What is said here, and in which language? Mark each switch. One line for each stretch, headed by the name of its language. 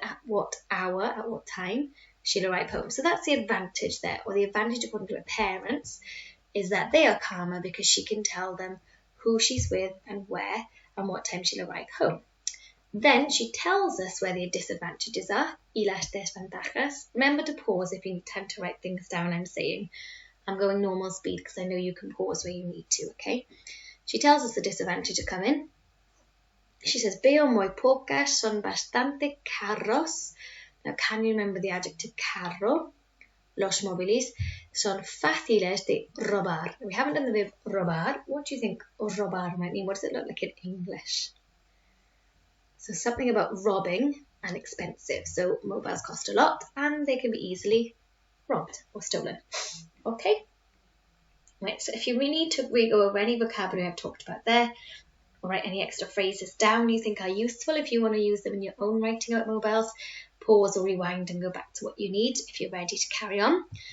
English: At what hour, at what time she'll arrive home. So that's the advantage there, or the advantage of talking to her parents is that they are calmer because she can tell them who she's with and where and what time she'll arrive home. Then she tells us where the disadvantages are,
Spanish: y las desventajas.
English: Remember to pause if you need time to write things down. I'm going normal speed because I know you can pause where you need to, okay? She tells us the disadvantages come in. She says,
Spanish: veo muy pocas, son bastante caros.
English: Now, can you remember the adjective carro?
Spanish: Los móviles son fáciles de robar.
English: We haven't done the verb robar. What do you think robar might mean? What does it look like in English? So something about robbing and expensive. So mobiles cost a lot and they can be easily robbed or stolen. Okay? Right, so if you really need to go over any vocabulary I've talked about there, or write any extra phrases down you think are useful if you want to use them in your own writing about mobiles, pause or rewind and go back to what you need if you're ready to carry on.